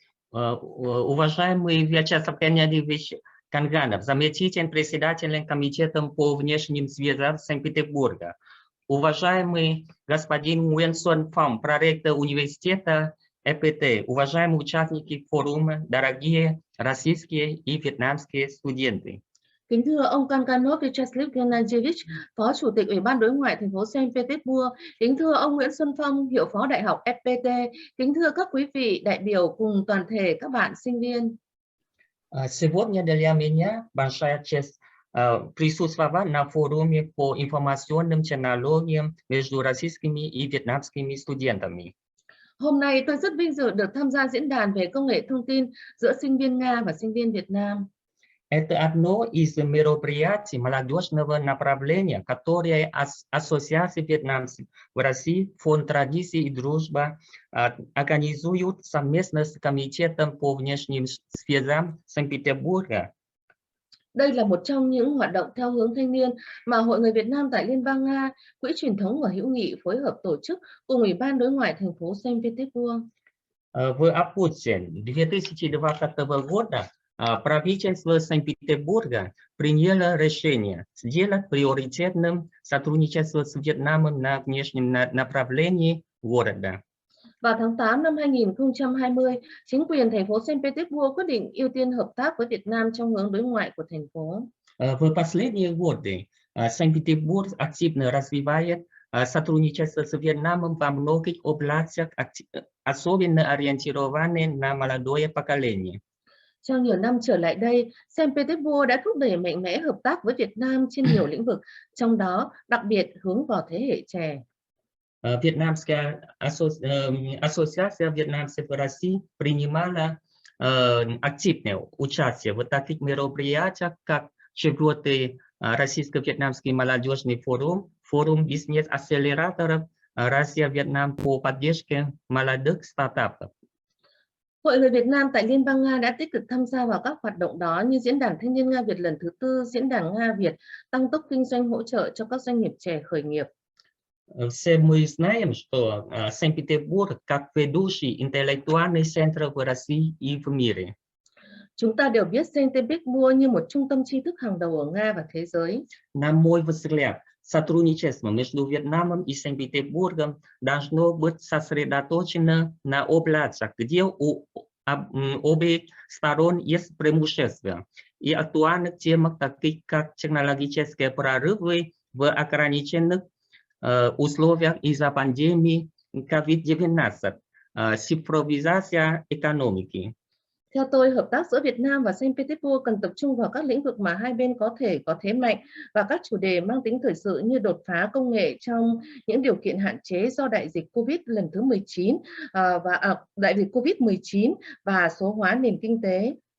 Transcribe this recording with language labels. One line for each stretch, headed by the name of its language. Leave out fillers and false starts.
Russian: Уважаемый Вячеслав Калганович Калганов, заместитель председателя Комитетом по внешним связям Санкт-Петербурга. Уважаемый господин Nguyen Xuân Phong, проректор университета FPT, уважаемые участники форума, дорогие российские и вьетнамские студенты.
Vietnamese: Kính thưa ông Kalganov Vyacheslav Kalanovich, Phó Chủ tịch Ủy ban Đối ngoại thành phố Санкт Петербург. Kính thưa ông Nguyễn Xuân Phong, Hiệu phó Đại học FPT. Kính thưa các quý vị đại biểu cùng toàn thể các bạn sinh viên.
Russian: Сегодня для меня большая честь присутствовать на форуме по информационным технологиям между российскими и вьетнамскими студентами.
Vietnamese: Hôm nay tôi rất vinh dự được tham gia diễn đàn về công nghệ thông tin giữa sinh viên Nga và sinh viên Việt Nam.
Russian: Это одно из мероприятий молодежного направления, которое Ассоциации Вьетнамских в России, Фонд традиций и дружба организуют совместно с Комитетом по внешним связям Санкт-Петербурга.
Vietnamese: Đây là một trong những hoạt động theo hướng thanh niên mà Hội người Việt Nam tại Liên bang Nga, Quỹ truyền thống và hữu nghị phối hợp tổ chức cùng Ủy ban đối ngoại thành phố Санкт Петербург.
Russian: В августе 2020 года правительство Санкт-Петербурга приняло решение сделать приоритетным сотрудничество с Вьетнамом на внешнем направлении города.
Vietnamese: Vào tháng 8 năm 2020, chính quyền thành phố Санкт Петербург quyết định ưu tiên hợp tác với Việt Nam trong hướng đối ngoại của thành phố.
Russian: В последние годы Санкт-Петербург активно развивает сотрудничество с Вьетнамом во многих областях, особенно ориентированные на молодое поколение.
Vietnamese: Trong nhiều năm trở lại đây, Санкт Петербурg đã thúc đẩy mạnh mẽ hợp tác với Việt Nam trên nhiều lĩnh vực, trong đó đặc biệt hướng vào thế hệ trẻ.
Russian: Вьетнамская ассоциация Вьетнамских в России принимала активное участие в таких мероприятиях, как 4-й российско-вьетнамский молодежный форум, форум бизнес-акселераторов Россия-Вьетнам по поддержке молодых стартапов.
Vietnamese: Hội người Việt Nam tại Liên bang Nga đã tích cực tham gia vào các hoạt động đó như Diễn đàn Thanh niên Nga Việt lần thứ 4, Diễn đàn Nga Việt, tăng tốc kinh doanh hỗ trợ cho các doanh nghiệp trẻ khởi nghiệp.
Russian: Все мы знаем, что Санкт-Петербург как ведущий интеллектуальный центр в России и в мире.
Vietnamese: Chúng ta đều biết Санкт Петербург như một trung tâm tri thức hàng đầu ở Nga và thế giới.
Russian: На мой взгляд, сотрудничество между Вьетнамом и Санкт-Петербургом должно быть сосредоточено на областях, где у обеих сторон есть преимущества, и актуальных темах, таких как технологические прорывы в ограниченных условиях из-за пандемии COVID-19, цифровизация экономики.
Vietnamese: Theo tôi, hợp tác giữa Việt Nam và Санкт Петербург cần tập trung vào các lĩnh vực mà hai bên có thể có thế mạnh và các chủ đề mang tính thời sự như đột phá công nghệ trong những điều kiện hạn chế do đại dịch Covid lần thứ 19 đại dịch Covid-19 và số hóa nền kinh tế.